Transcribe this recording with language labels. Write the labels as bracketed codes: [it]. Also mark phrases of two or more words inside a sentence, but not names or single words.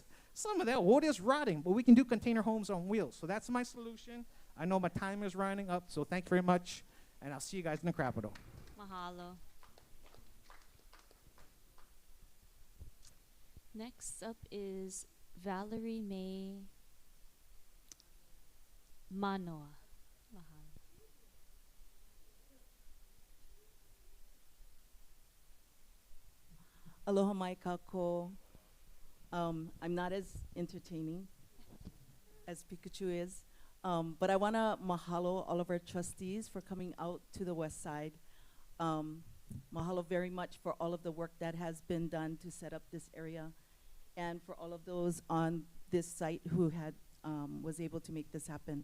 [en] Some of that wood is rotting, but we can do container homes on wheels. So that's my solution. I know my time is running up, so thank you very much, and I'll see you guys in the Capitol. Mahalo. Next up is Valerie May Manoa. [haw] Aloha mai kako. [en] I'm not as entertaining as Pikachu is, but I want to mahalo all of our trustees for coming out to the west side. Mahalo very much for all of the work that has been done to set up this area, and for all of those on this site who had was able to make this happen.